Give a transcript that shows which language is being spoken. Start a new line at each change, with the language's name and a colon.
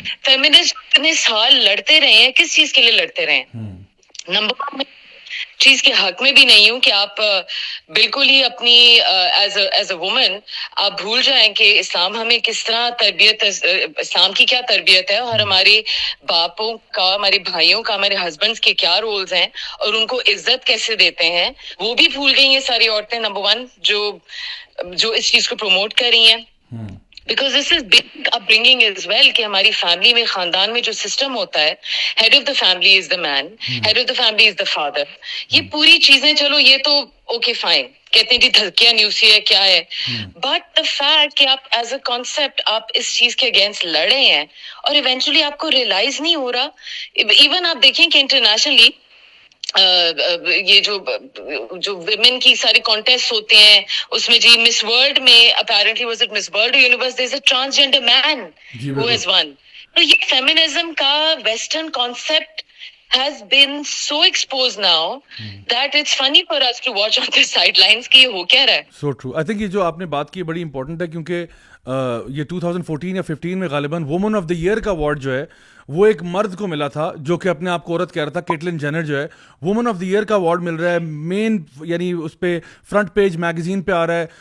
Urdu: Feminist اتنے سال لڑتے رہے ہیں, کس چیز کے لیے لڑتے رہے ہیں؟ نمبر 1 چیز کے حق میں بھی نہیں ہوں کہ آپ بالکل ہی اپنی
English: as a woman
Urdu: آپ بھول جائیں کہ اسلام ہمیں کس طرح تربیت, اسلام کی کیا تربیت ہے, اور ہمارے باپوں کا, ہمارے بھائیوں کا, ہمارے ہسبینڈس کے کیا رولز ہیں, اور ان کو عزت کیسے دیتے ہیں, وہ بھی بھول گئی یہ ساری عورتیں. نمبر 1 جو اس چیز کو پروموٹ کر رہی ہیں,
English: because this is big upbringing as well,
Urdu: کہ ہماری فیملی میں, خاندان میں جو سسٹم ہوتا ہے,
English: Head of the family is the man, head of the family is the father.
Urdu: یہ پوری چیزیں چلو یہ تو اوکے فائن, کہتے ہیں جی دھکیا نیوسی ہے کیا ہے,
English: but the fact
Urdu: کہ آپ ایز اے کانسیپٹ آپ اس چیز کے اگینسٹ لڑے ہیں, اور ایونچولی آپ کو ریئلائز نہیں ہو رہا. ایون آپ دیکھیں کہ انٹرنیشنلی یہ جو ویمن کی سارے کانٹیسٹ ہوتے ہیں, اس میں جی مس ورلڈ میں
English: Apparently was it Miss World universe, there is a transgender man who has won.
Urdu: تو یہ فیمنزم کا western concept
English: has been so exposed now that it's funny for us to watch on the sidelines
Urdu: کہ یہ ہو کیا رہا ہے.
English: So true. I think
Urdu: یہ جو آپ نے بات کی بڑی امپورٹنٹ ہے, کیونکہ یہ 2014 یا 15 میں غالباً وومن آف دا ایئر کا ایوارڈ جو ہے وہ ایک مرد کو ملا تھا جو کہ اپنے آپ کو عورت کہہ رہا تھا. کیٹلن جینر جو ہے وومن آف دا ایئر کا ایوارڈ مل رہا ہے, مین یعنی اس پہ فرنٹ پیج میگزین پہ آ رہا ہے.